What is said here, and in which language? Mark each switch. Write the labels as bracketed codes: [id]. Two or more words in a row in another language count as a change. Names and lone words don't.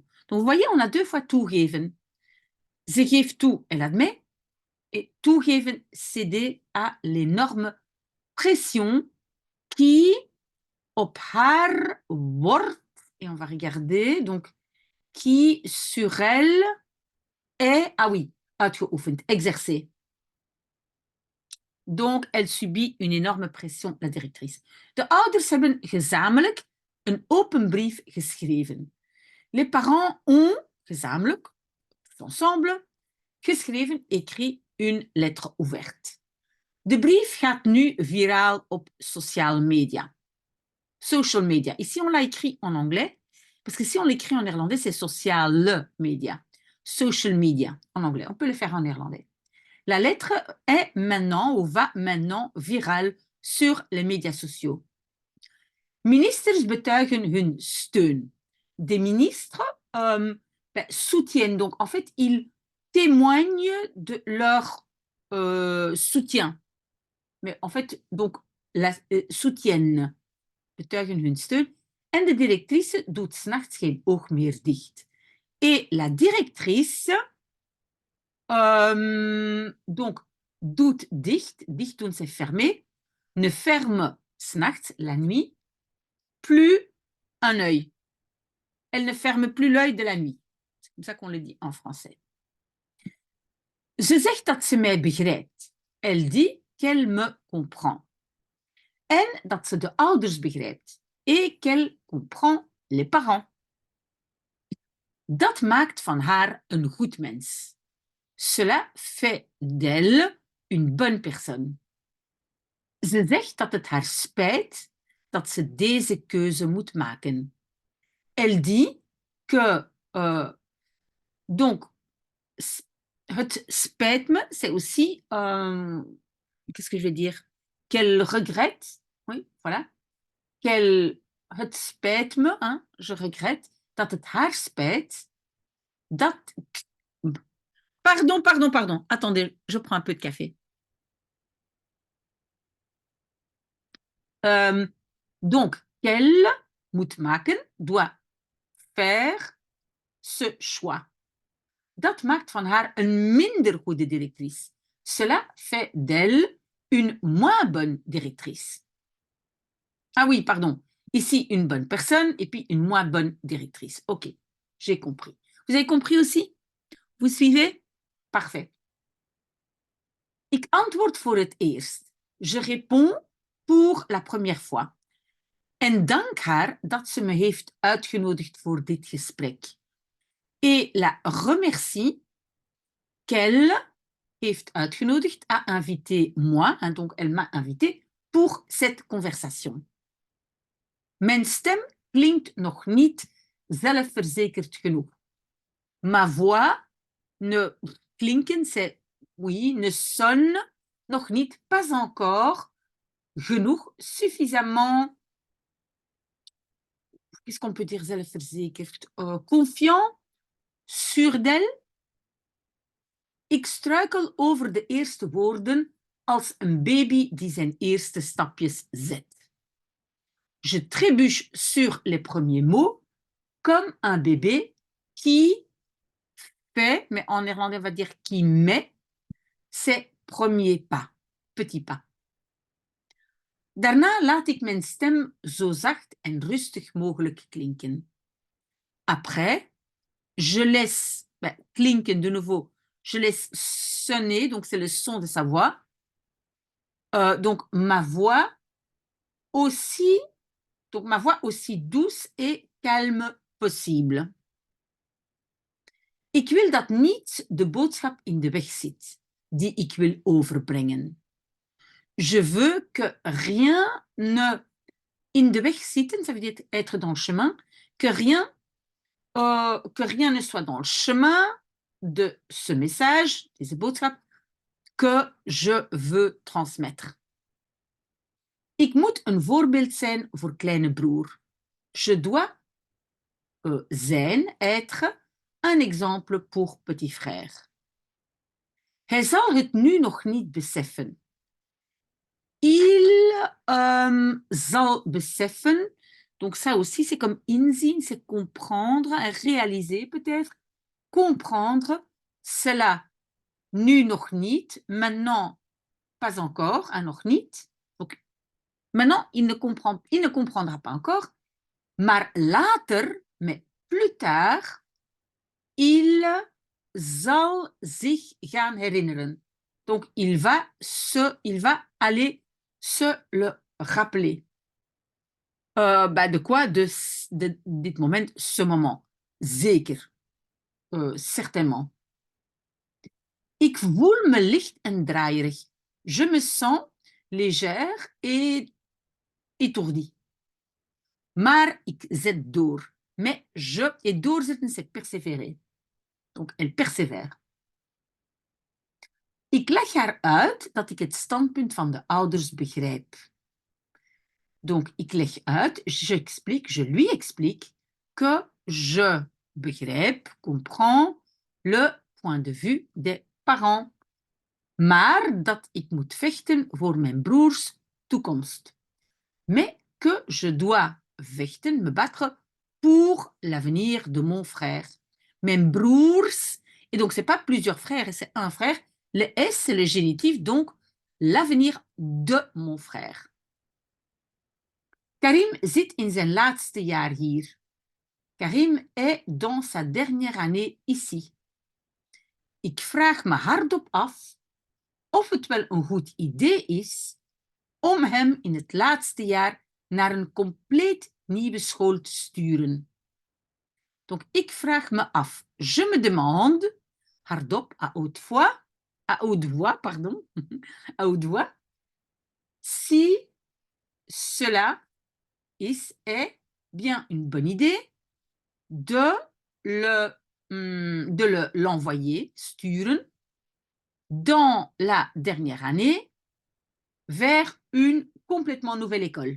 [fr] Donc, vous voyez, on a 2 fois toegeven. [nl] Ze geeft toe, [fr] elle admet. Et toegeven, céder à l'énorme pression qui [nl] op haar wordt, [fr] et on va regarder, donc, qui sur elle est, ah oui, uitgeoefend, exercée. Donc, elle subit une énorme pression, la directrice. [nl] De ouders hebben gezamenlijk een open brief geschreven. [fr] Les parents ont, [nl] gezamenlijk, ensemble, geschreven, [fr] écrit une lettre ouverte. [nl] De brief gaat nu viraal op [en] social media. Social media. [fr] Ici, on l'a écrit en anglais, parce que si on l'écrit en néerlandais, c'est [en] social media. Social media, [fr] en anglais. On peut le faire en néerlandais. La lettre est maintenant ou va maintenant virale sur les médias sociaux. [nl] Ministers betuigen hun steun. [fr] Des ministres soutiennent. Donc, en fait, ils témoignent de leur soutien. Mais en fait, donc, soutiennent. [nl] Betuigen hun steun. En de directrice doet 's nachts geen oog meer dicht. [fr] Et la directrice, donc, [nl] doet dicht, dicht doen [fr] c'est fermer, ne ferme [nl] 's nachts, [fr] la nuit, plus un œil. Elle ne ferme plus l'œil de la nuit. C'est comme ça qu'on le dit en français. [nl] Ze zegt dat ze mij begrijpt. [fr] Elle dit qu'elle me comprend. [nl] En dat ze de ouders begrijpt. [fr] Et qu'elle comprend les parents. [nl] Dat maakt van haar een goed mens. [fr] Cela fait d'elle une bonne personne. [nl] Ze zegt dat het haar spijt dat ze deze keuze moet maken. [fr] Elle dit que, donc, [nl] het spijt me, [fr] c'est aussi, qu'est-ce que je vais dire, qu'elle regrette, oui, voilà, [nl] het spijt me, [fr] hein, je regrette, [nl] dat het haar spijt, dat, [fr] pardon, attendez, je prends un peu de café. Donc, qu'elle [nl] moet maken, [fr] doit faire ce choix. [nl] Dat maakt van haar een minder goede directrice. [fr] Cela fait d'elle une moins bonne directrice. Ah oui, pardon. Ici, une bonne personne et puis une moins bonne directrice. Ok, j'ai compris. Vous avez compris aussi? Vous suivez? Parfait. [nl] Ik antwoord voor het eerst. [fr] Je réponds pour la première fois. [nl] En dank haar dat ze me heeft uitgenodigd voor dit gesprek. [fr] Et la remercie qu'elle [nl] heeft uitgenodigd, [fr] a invité moi, hein, donc elle m'a invité pour cette conversation. [nl] Mijn stem klinkt nog niet zelfverzekerd genoeg. [fr] Ma voix ne klinken, c'est oui, ne sonne [nl] nog niet, [fr] pas encore, genoeg, suffisamment, qu'est-ce qu'on peut dire zelfverzekerd, confiant, sûr d'elle. [nl] Ik struikel over de eerste woorden als een baby die zijn eerste stapjes zet. [fr] Je trébuche sur les premiers mots comme un bébé qui fait, mais en néerlandais on va dire qui met ses premiers pas, petits pas. [nl] Daarna laat ik mijn stem zo zacht en rustig mogelijk klinken. [fr] Après, je laisse klinken de nouveau. Je laisse sonner, donc c'est le son de sa voix. Donc ma voix aussi douce et calme possible. [nl] Ik wil dat niet de boodschap in de weg zit, die ik wil overbrengen. [fr] Je veux que rien ne [nl] in de weg zitten, [fr] ça veut dire être dans le chemin, que rien ne soit dans le chemin de ce message, [nl] deze boodschap, [fr] que je veux transmettre. [nl] Ik moet een voorbeeld zijn voor kleine broer. [fr] Je dois zijn, être, un exemple pour petit frère. [nl] Hij zal het nu nog niet beseffen. Il zal beseffen, [fr] donc ça aussi c'est comme inzien, c'est comprendre, réaliser peut-être, comprendre, cela [nl] nu nog niet, [fr] maintenant pas encore, [nl] nog niet. [fr] Donc, maintenant il ne comprendra pas encore, [nl] maar later, [fr] mais plus tard, il [nl] zal zich gaan herinneren. [fr] Donc, il va aller se le rappeler. De quoi? De [nl] dit moment, [fr] ce moment. [nl] Zeker. Certainement. Ik voel me licht en draaierig. [fr] Je me sens légère et étourdie. [nl] Maar ik zet door. [fr] Mais et doorzetten, c'est persévérer. Donc, elle persévère. [nl] Ik leg haar uit dat ik het standpunt van de ouders begrijp. [fr] Donc, [nl] ik leg uit, [fr] je lui explique que je begrijp, comprends le point de vue des parents. [nl] Maar dat ik moet vechten voor mijn broers toekomst. [fr] Mais que je dois vechten, me battre pour l'avenir de mon frère. [nl] Mijn broers, [fr] et donc c'est pas plusieurs frères, c'est un frère. Le S, c'est le génitif, donc l'avenir de mon frère. [nl] Karim zit in zijn laatste jaar hier. [fr] Karim est dans sa dernière année ici. [nl] Ik vraag me hardop af of het wel een goed idee is om hem in het laatste jaar naar een compleet nieuwe school te sturen. Donc, ik vraag me af. [fr] Je me demande, hardop, à haute voix, à haute voix, si cela est bien une bonne idée de l'envoyer, sturen, dans la dernière année, vers une complètement nouvelle école.